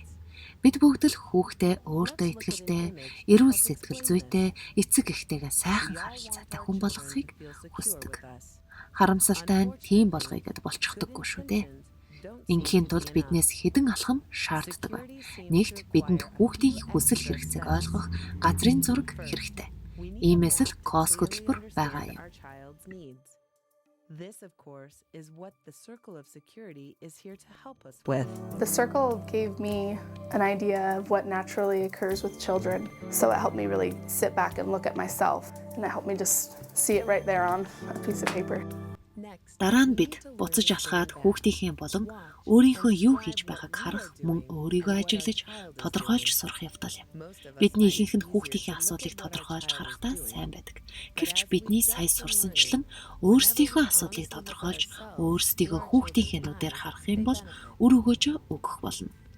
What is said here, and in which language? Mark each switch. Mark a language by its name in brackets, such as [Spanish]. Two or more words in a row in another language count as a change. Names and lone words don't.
[Mongolian] Бид бүгд л хүүхдээ өөртөө итгэлтэй, эрүүл сэтгэл зүйтэй, эцэг эхтэйгээ сайхан харилцаатай хүн болгохыг хүсдэг. Харамсалтай нь тийм болгоё гэд болчихдоггүй шүү дээ. Ингийн тулд биднээс хэдэн алхам шаарддаг. Нэгт бидэнд хүүхдийн хүсэл хэрэгцээг ойлгох газрын зураг хэрэгтэй. Иймээс л кос хөтөлбөр байгаа юм. [English] This, of course, is what the Circle of Security is here to help us with. The circle gave me an idea of what naturally occurs with children. So it helped me really sit back and look at myself. And it helped me just see it right there on a piece of paper. [Mongolian] Дараа нь бид буцаж алхаад хүүхдийнхээ болон өөрийнхөө юу хийж байгааг харах, мөн өөрийгөө ажиглаж, тодорхойлж сурах явдал юм. Бидний ихэнх нь хүүхдийнхээ асуудлыг тодорхойлж харахтаа сайн байдаг. Гэвч бидний сая сурсанчлан өөрсдийнхөө асуудлыг тодорхойлж, өөрсдийгөө хүүхдийнхээ нүдээр харах юм бол үр өгөөжөө өгөх болно.